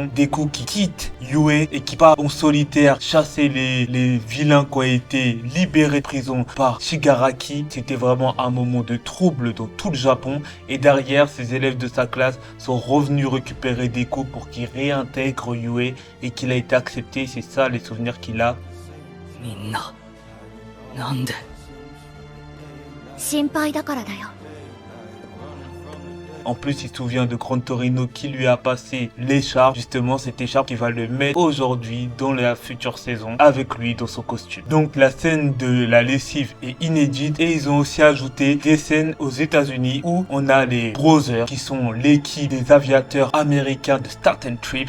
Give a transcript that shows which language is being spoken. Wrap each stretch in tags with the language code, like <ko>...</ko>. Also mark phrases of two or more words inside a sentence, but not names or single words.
<fr>Deku qui quitte Yue et qui part en solitaire chasser les vilains qui ont été libérés de prison par Shigaraki. C'était vraiment un moment de trouble dans tout le Japon et derrière, ses élèves de sa classe sont revenus récupérer Deku pour qu'il réintègre Yue et qu'il a été accepté. C'est ça les souvenirs qu'il a.</fr> <ja>みんな、なんで？心配だからだよ。</ja> <fr>En plus, il se souvient de Gran Torino qui lui a passé l'écharpe. Justement, cette écharpe qui va le mettre aujourd'hui dans la future saison avec lui dans son costume. Donc, la scène de la lessive est inédite et ils ont aussi ajouté des scènes aux États-Unis où on a les Brothers qui sont l'équipe des aviateurs américains de Starten Trips.</fr>